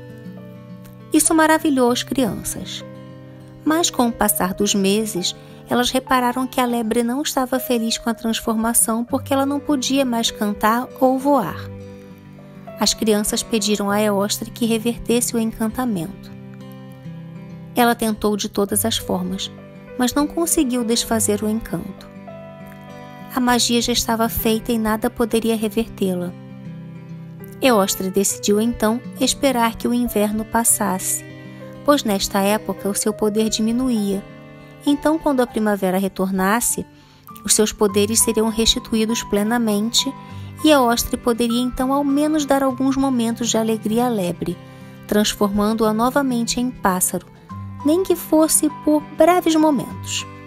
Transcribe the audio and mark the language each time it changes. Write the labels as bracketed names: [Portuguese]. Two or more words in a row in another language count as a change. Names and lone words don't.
[Portuguese] Isso maravilhou as crianças. Mas com o passar dos meses, elas repararam que a lebre não estava feliz com a transformação porque ela não podia mais cantar ou voar. As crianças pediram a Eostre que revertesse o encantamento. Ela tentou de todas as formas, mas não conseguiu desfazer o encanto. A magia já estava feita e nada poderia revertê-la. Eostre decidiu então esperar que o inverno passasse, pois nesta época o seu poder diminuía, Então, quando a primavera retornasse, os seus poderes seriam restituídos plenamente e Eostre poderia então ao menos dar alguns momentos de alegria à lebre, transformando-a novamente em pássaro, nem que fosse por breves momentos.